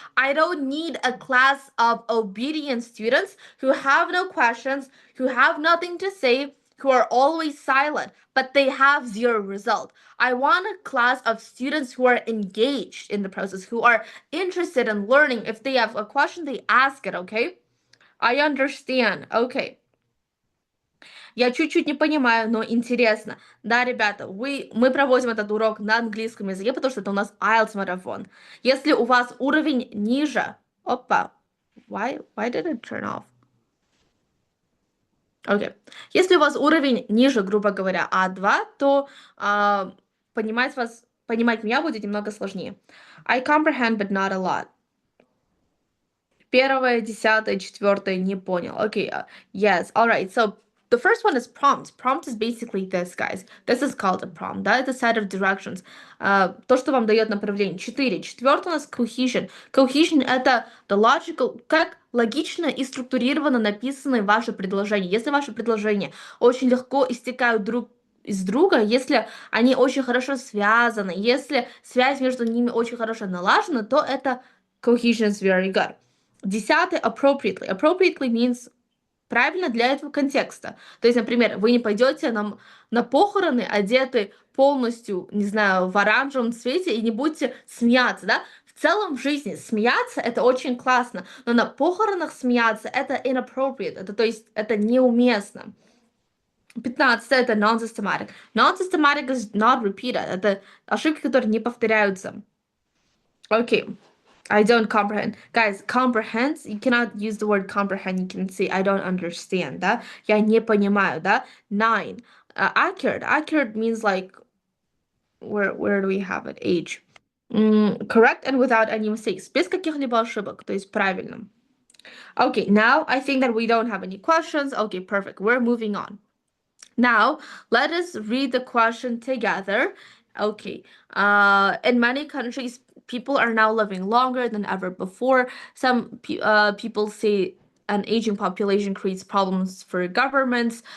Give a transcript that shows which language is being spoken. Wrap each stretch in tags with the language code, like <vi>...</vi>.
<en>I don't need a class of obedient students who have no questions, who have nothing to say, who are always silent, but they have zero result. I want a class of students who are engaged in the process, who are interested in learning. If they have a question, they ask it, okay? I understand. Okay.</en> <ru>Я чуть-чуть не понимаю, но интересно. Да, ребята, мы проводим этот урок на английском языке, потому что это у нас IELTS марафон. Если у вас уровень ниже... Опа.</ru> <en>Why did it turn off?</en> <ru>Окей. Если у вас уровень ниже, грубо говоря, А2, то понимать меня будет немного сложнее.</ru> <en>I comprehend, but not a lot.</en> <ru>Первое, десятое, четвертое, не понял.</ru> <en>Okay, yes, all right. So the first one is prompt. Prompt is basically this, guys. This is called a prompt.</en> <ru>Да, это</ru> <en>set of directions.</en> <ru>То, что вам дает направление. Четыре. Четвертое у нас cohesion. Cohesion это</ru> <en>the logical,</en> <ru>как логично и структурированно написаны ваши предложения. Если ваши предложения очень легко истекают друг из друга, если они очень хорошо связаны, если связь между ними очень хорошо налажена, то это</ru> <en>cohesion is very good.</en> <ru>Десятый appropriately.</ru> <en>Appropriately means</en> <ru>правильно для этого контекста. То есть, например, вы не пойдете на похороны, одеты полностью, не знаю, в оранжевом цвете и не будете смеяться, да? В целом в жизни смеяться это очень классно, но на похоронах смеяться это inappropriate, это, то есть это неуместно.</ru> <en>15</en> <ru>это</ru> <en>non-systematic. Non-systematic is not repeated.</en> <ru>Это ошибки, которые не повторяются.</ru> <en>Okay. I don't comprehend. Guys, comprehend, you cannot use the word comprehend. You can say, I don't understand,</en> <ru>да? Я не понимаю, да? 9. Accurate.</ru> <en>Accurate means like, where do we have it? Age. Correct and without any mistakes.</en> <ru>Без каких-либо ошибок, то есть правильно.</ru> <en>Okay, now I think that we don't have any questions. Okay, perfect. We're moving on. Now, let us read the question together. Okay. In many countries, people are now living longer than ever before. Some people say an aging population creates problems for governments.</en>